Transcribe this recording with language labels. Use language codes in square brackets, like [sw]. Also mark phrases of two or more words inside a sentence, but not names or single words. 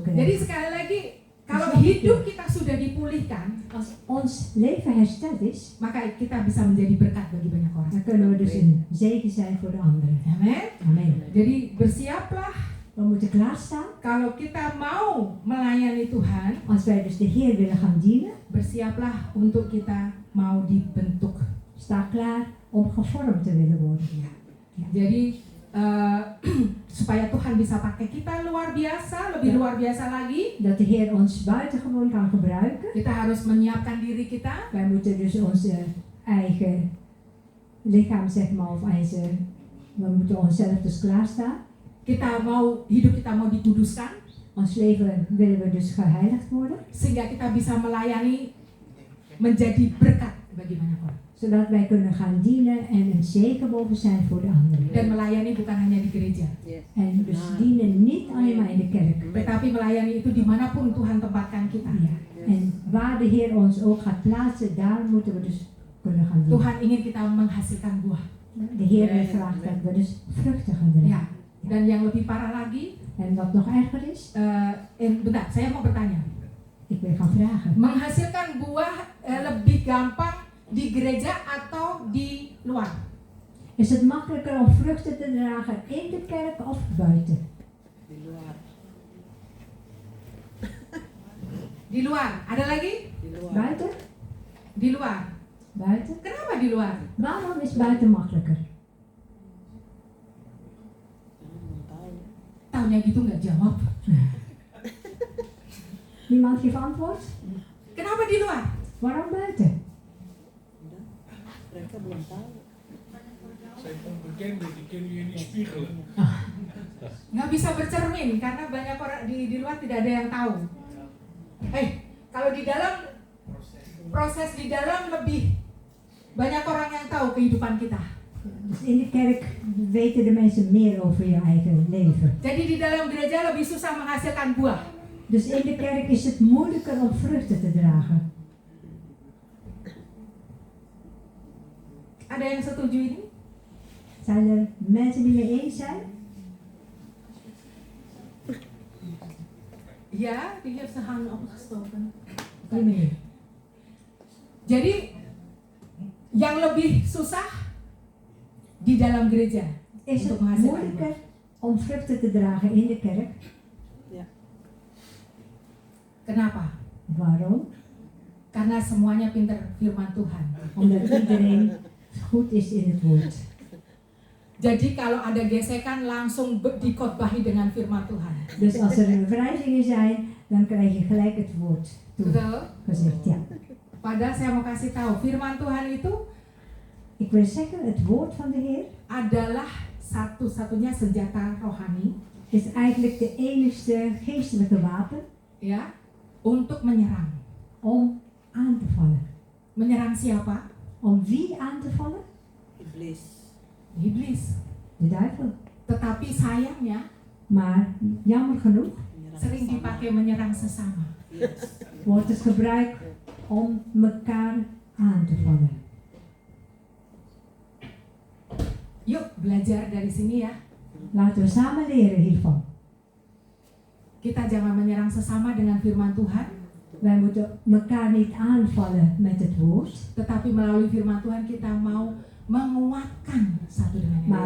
[id] Jadi [nl] krijgen. [id] sekali lagi, kalau hidup kita sudah dipulihkan, [nl] Als ons leven hersteld is, [id] maka kita bisa menjadi berkat bagi banyak orang. [nl] dan kunnen we dus een zegen zijn voor de anderen. [id] Amin. [nl] Amen. [id] Jadi bersiaplah [nl] We moeten klaarstaan. [id] kalau kita mau melayani Tuhan, [nl] Als wij dus de Heer willen gaan dienen, [id] bersiaplah untuk kita mau dibentuk. [nl] sta klaar om gevormd te willen worden. [id] Jadi supaya Tuhan bisa pakai kita luar biasa, lebih Ya. luar biasa lagi, [nl] Dat de Heer ons buitengewoon kan gebruiken. [id] kita harus menyiapkan diri kita. [nl] Wij moeten dus onze eigen lichaam, zeg maar, we moeten onszelf dus klaarstaan. [id] Hidup kita mau dikuduskan, [nl] Ons leven willen we dus geheiligd worden, [id] sehingga kita bisa melayani menjadi berkat bagi banyak orang. [nl] zodat wij kunnen gaan dienen en een zegen mogen zijn voor de anderen. [id] Dan melayani bukan hanya di gereja, [nl] En dus dienen niet alleen maar in de kerk. [id] tetapi melayani itu dimanapun Tuhan tempatkan kita. [nl] Ja. En waar de Heer ons ook gaat plaatsen, daar moeten we dus kunnen gaan dienen. [id] Tuhan ingin kita menghasilkan buah. [nl] De Heer vraagt dat we dus vruchten gaan dragen. [id] Ya. Dan yang lebih parah lagi, [nl] En wat nog erger is, [id] bentar, saya mau bertanya. [nl] ik wil gaan vragen. [id] Menghasilkan buah lebih gampang di gereja atau di luar? [nl] Is het makkelijker om vruchten te dragen in de kerk of buiten? [id] Di luar. Ada lagi? [nl] Buiten? [id] Di luar. [nl] Buiten? [id] Kenapa di luar? [nl] Waarom is buiten makkelijker? [id] Taunya gitu nggak jawab. [nl] Niemand geeft antwoord? [id] Kenapa di luar? [nl] Waarom buiten? [id] Mereka belum tahu. [nl] Zijn onbekenden, die kunnen je niet spiegelen. [id] Nggak bisa bercermin karena banyak orang di luar tidak ada yang tahu. Kalau di dalam proses di dalam lebih banyak orang yang tahu kehidupan kita. [nl] Dus in de kerk weten de mensen meer over je eigen leven. [id] Jadi di dalam gereja lebih susah menghasilkan buah. [nl] Dus in de kerk is het moeilijker om vruchten te dragen. [id] Ada yang setuju ini? [nl] Zijn er mensen die mee eens zijn? Ja, die heeft zijn handen opgestoken. Die meneer. [id] Jadi yang lebih susah di dalam gereja [nl] Is [id] untuk [nl] het [id] menghasilkan buah. [nl] moeilijker om vruchten te dragen in de kerk? [id] Kenapa? [nl] Waarom? [id] Karena semuanya pinter firman Tuhan. [nl] Omdat iedereen goed is in het woord. [id] Jadi kalau ada gesekan langsung dikotbahi dengan firman Tuhan. [nl] Dus als er verrijzingen zijn, dan krijg je gelijk het woord [id] Betul? [nl] toegezegd. Ja. [id] Padahal saya mau kasih tahu, firman Tuhan itu [nl] Ik wil zeggen, het woord van de Heer [id] adalah satu-satunya senjata rohani, [nl] is eigenlijk de enigste geestelijke wapen [id] ya, untuk menyerang. [nl] om aan te vallen. [id] Menyerang siapa? [nl] Om wie aan te vallen? [id] Iblis. [nl] De duivel. [id] Tetapi sayangnya [nl] Maar jammer genoeg [id] sering dipakai menyerang sesama. [nl] wordt het gebruikt om elkaar aan te vallen. [id] Yuk belajar dari sini ya. [nl] Laten we samen leren hiervan. [id] Kita jangan menyerang sesama dengan firman Tuhan, [nl] Wij moeten elkaar niet aanvallen met het woord, [id] tetapi melalui firman Tuhan kita mau menguatkan satu dengan yang